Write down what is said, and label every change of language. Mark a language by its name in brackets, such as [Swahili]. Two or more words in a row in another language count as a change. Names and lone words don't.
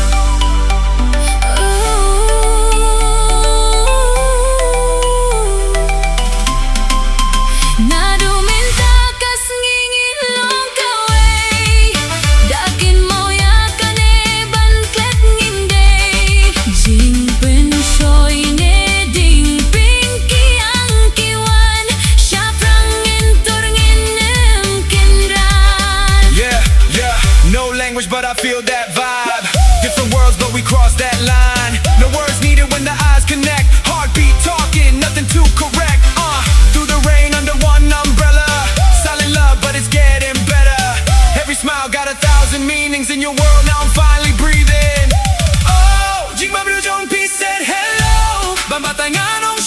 [Khasi] Naduminta kas ngingilong kaway dakin mo ya kaneban klet ngimday jing pensyoy ne ding pinky ang kiwan syaprang ngintur nginem kinran. [English] Yeah, no language but I feel that vibe Different worlds but we cross that line No words needed when the eyes connect Heartbeat talking, nothing too correct Through the rain under one umbrella Silent love but it's getting better Every smile got 1,000 meanings in your world Now I'm finally breathing Oh, [Khasi] Jing Mablu Jong [English] Peace said hello [Khasi] Bamatay nga